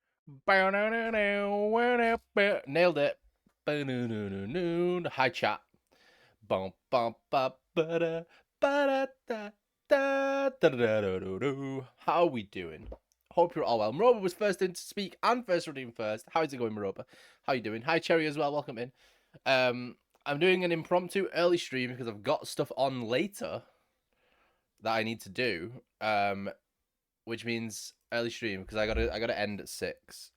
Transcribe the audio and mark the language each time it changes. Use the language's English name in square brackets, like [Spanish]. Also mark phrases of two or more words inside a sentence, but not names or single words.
[English] Nailed it. Hi, chat. Bum, bum, ba, ba, da, da, da, da, da, da, da, da. How are we doing? Hope you're all well. Maroba was first in to speak and first redeemed first. How is it going, Maroba? How you doing? Hi, Cherry as well. Welcome in. I'm doing an impromptu early stream because I've got stuff on later that I need to do. Which means early stream because I gotta end at 6.